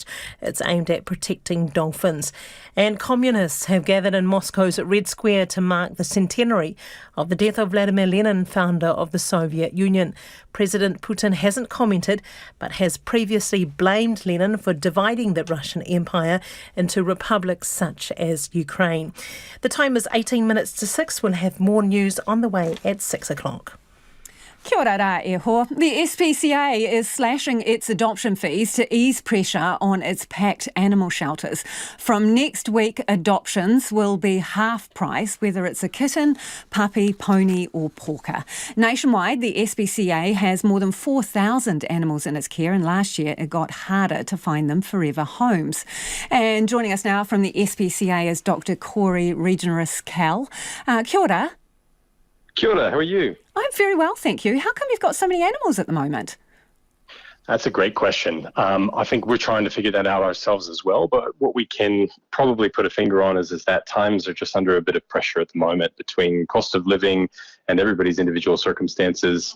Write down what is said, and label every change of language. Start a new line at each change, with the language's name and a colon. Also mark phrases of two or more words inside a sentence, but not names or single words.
English: It's aimed at protecting dolphins. And communists have gathered in Moscow's Red Square to mark the centenary of the death of Vladimir Lenin, founder of the Soviet Union. President Putin hasn't commented, but has previously blamed Lenin for dividing the Russian Empire into republics such as Ukraine. The time is 18 minutes to 6. We'll have more news on the way at 6 o'clock.
Māori: Kia ora rā e hoa.
English: The SPCA is slashing its adoption fees to ease pressure on its packed animal shelters. From next week, adoptions will be half price, whether it's a kitten, puppy, pony or porker. Nationwide, the SPCA has more than 4,000 animals in its care, and last year it got harder to find them forever homes. And joining us now from the SPCA is Dr. Corey Regeneris-Cal.
Māori: Kia ora. Kia ora,
English: how are you? I'm very well, thank you. How come you've got so many animals at the moment? That's a great question. I think we're trying to figure that out ourselves as well. But what we can probably put a finger on is that times are just under a bit of pressure at the moment between cost of living and everybody's individual circumstances.